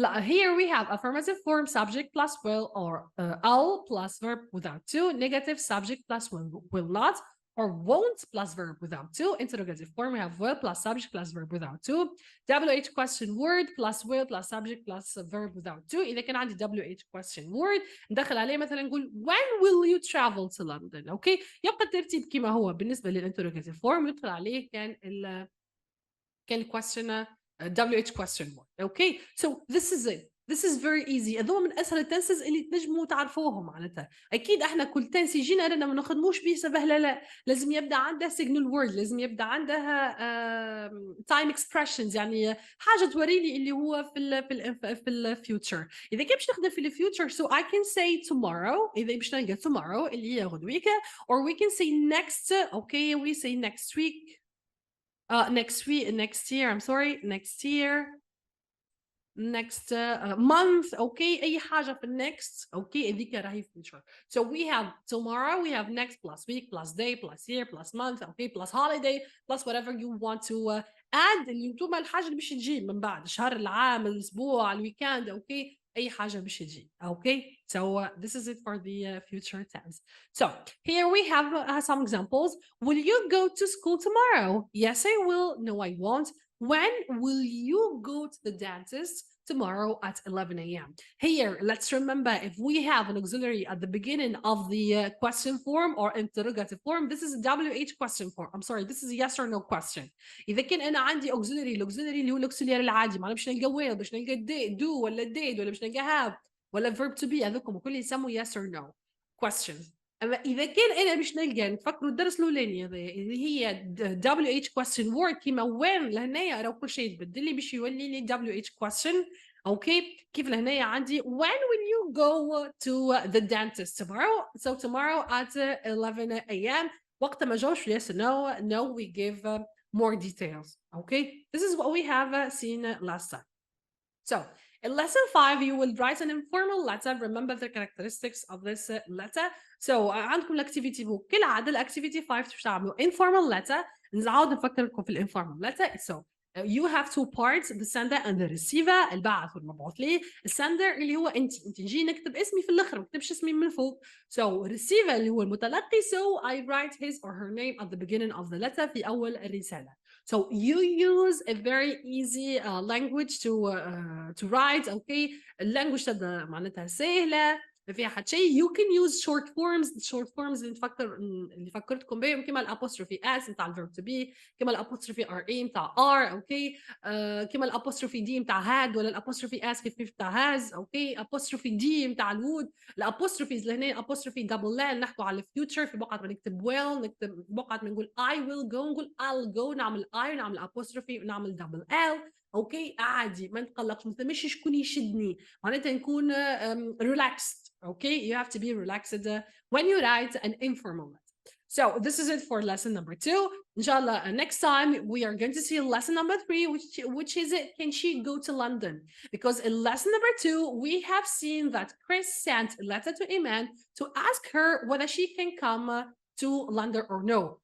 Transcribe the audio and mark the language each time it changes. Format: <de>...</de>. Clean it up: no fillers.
<en>Here we have affirmative form subject plus will or L plus verb without to, negative subject plus will not, or won't plus verb without to. Interrogative form, we have will plus subject plus verb without to. WH question word plus will plus subject plus verb without to.</en> <ar>إذا كان عندي</ar> <en>WH question word</en> <ar>ندخل عليه مثلا نقول</ar> <en>when will you travel to London.</en> <ar>أوكي، يبقى الترتيب كما هو بالنسبة للinterrogative form، ندخل عليه كان question WH question word.</ar> <en>Okay, so this is it. This is very easy.</en> <ar>هذوما من اسهل التنسز اللي تنجموا تعرفوهم معناتها. اكيد احنا كل تنس يجينا رانا ما نخدموش به سبهله، لا لازم يبدا عندها signal word، لازم يبدا عندها time expressions، يعني حاجه توريني اللي هو في الفيوتشر. اذا كان باش نخدم في الفيوتشر</ar> <en>so I can say tomorrow،</en> <ar>اذا باش نلقى tomorrow اللي هي غدويكا،</ar> <en>or we can say next. Okay, we say next week. next year, I'm sorry, next year, next month.</en> <ar>Okay, أي حاجة في next.</ar> <en>Okay,</en> <ar>هذيك راهي</ar> <en>future. So we have tomorrow, we have next plus week plus day plus year plus month. Okay, plus holiday plus whatever you want to add</en> <ar>اللي انتوما الحاجة اللي باش تجي من بعد، شهر، العام، الأسبوع، الويكند. Okay, أي حاجة باش تجي.</ar> <en>Okay, so this is it for the future tense. So here we have some examples. Will you go to school tomorrow? Yes, I will. No, I won't. When will you go to the dentist? Tomorrow at 11 a.m. Here, let's remember, if we have an auxiliary at the beginning of the question form or interrogative form, this is a WH question form. I'm sorry, this is a yes or no question.</en> <ar>إذا كان أنا عندي auxiliary، الauxiliary اللي هو الauxiliary العادي، معناها باش نلقى will، باش نلقى do ولا did ولا باش نلقى have ولا verb to be، هذوكم الكل يسموا</ar> <en>yes or no questions.</en> <ar>اما اذا كان انا باش نلقى نفكروا الدرس الاولاني اللي هي WH question word كيما وين لهنايا راه كل شيء يتبدل لي باش يولي لي WH question. اوكي، كيف لهنايا عندي</ar> <en>when will you go to the dentist tomorrow. So tomorrow at 11 a.m.</en> <ar>وقت ما جاوش</ar> <en>yes no we give more details. Okay, this is what we have seen last time. So in lesson 5 you will write an informal letter. Remember the characteristics of this letter.</en> <ar>So عندكم الاكتيفيتي بوك كالعاده. الاكتيفيتي 5 باش تعملوا informal letter. نعاود نفكركم في الانفورمال letter.</ar> <en>So you have two parts, the sender and the receiver.</en> <ar>الباعث والمبعوث ليه. السندر اللي هو انت نجي نكتب اسمي في الاخر، ما نكتبش اسمي من فوق. So receiver اللي هو المتلقي.</ar> <en>So I write his or her name at the beginning of the letter</en> <ar>في اول الرساله.</ar> <en>So you use a very easy language to write.</en> <ar>Okay, language تبدا معناتها سهله ما فيها حتى شيء.</ar> <en>You can use short forms.</en> <ar>short forms اللي فكرتكم بهم كما الابوستروفي اس نتاع الفيرب تو بي، كما الابوستروفي ار اي نتاع ار. اوكي، كما الابوستروفي دي نتاع هاد، ولا الابوستروفي اس كيف نتاع هاز. اوكي، ابوستروفي دي نتاع الوود. الابوستروفيز لهنا ابوستروفي دبل ال نحكوا على الفيوتشر، في بقعه ما نكتب ويل نكتب بقعه ما نقول</ar> <en>I will go</en> <ar>نقول</ar> <en>I'll go،</en> <ar>نعمل I ونعمل apostrophe ونعمل دبل ال. اوكي عادي ما نتقلقش، ما ثماش شكون يشدني، معناتها نكون relaxed.</ar> <en>Okay, you have to be relaxed when you write an informal letter. So this is it for lesson number 2. Inshallah, next time we are going to see lesson number 3, which is it? Can she go to London? Because in lesson number 2, we have seen that Chris sent a letter to Iman to ask her whether she can come to London or no.</en>